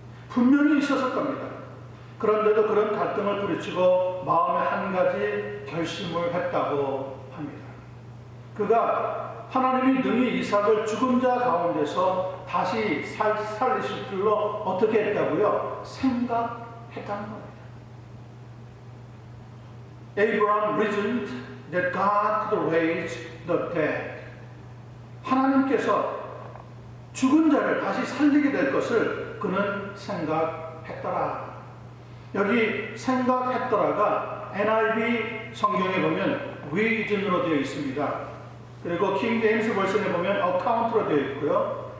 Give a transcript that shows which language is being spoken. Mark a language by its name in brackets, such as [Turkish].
[Korean] 분명히 있었을 겁니다. 그런데도 그런 갈등을 부딪히고 마음에 한 가지 결심을 했다고 합니다. 그가 하나님이 능히 이삭을 죽은 자 가운데서 다시 살리실 줄로 어떻게 했다고요? 생각했다는 겁니다. [English] Abraham reasoned that God could raise the dead. [Korean] 하나님께서 죽은 자를 다시 살리게 될 것을 그는 생각했더라. 여기 생각했더라가 NIV 성경에 보면 reason으로 되어 있습니다. 그리고 킹 제임스 버전에 보면 account로 되어 있고요.